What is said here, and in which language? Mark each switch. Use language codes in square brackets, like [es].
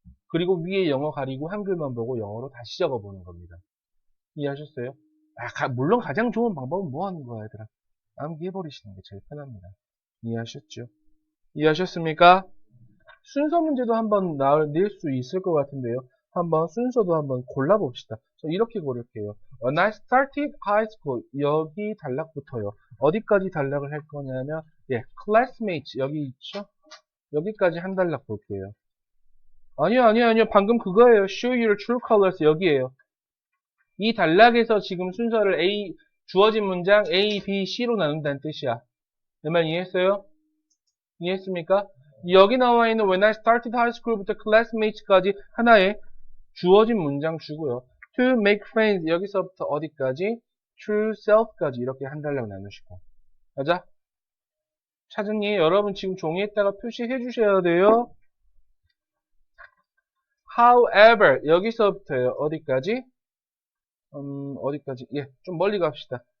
[ko] 그리고 위에 영어 가리고 한글만 보고 영어로 다시 적어보는 겁니다. 이해하셨어요? 물론 가장 좋은 방법은 뭐 하는 거야, 얘들아? 암기해버리시는 게 제일 편합니다. 이해하셨죠? 이해하셨습니까? 순서 문제도 한번 낼 수 있을 것 같은데요. 한번 순서도 한번 골라봅시다. 저 이렇게 고를게요. [en] When I started high school, [ko] 여기 단락부터요. 어디까지 단락을 할 거냐면, 예, classmates, 여기 있죠? 여기까지 한 단락 볼게요. 아니요. 방금 그거예요. [en] Show your true colors, [ko] 여기에요. 이 단락에서 지금 순서를 주어진 문장 A, B, C로 나눈다는 뜻이야. 내 말 이해했어요? 이해했습니까? 여기 나와 있는 [en] When I started high school [ko] 부터 classmates까지 하나의 주어진 문장 주고요. [en] To make friends [ko] 여기서부터 어디까지? True self까지 이렇게 한 단락 나누시고. 맞아? 찾으니 여러분 지금 종이에다가 표시해 주셔야 돼요. However 여기서부터요. 어디까지? 어디까지? 예, 좀 멀리 갑시다.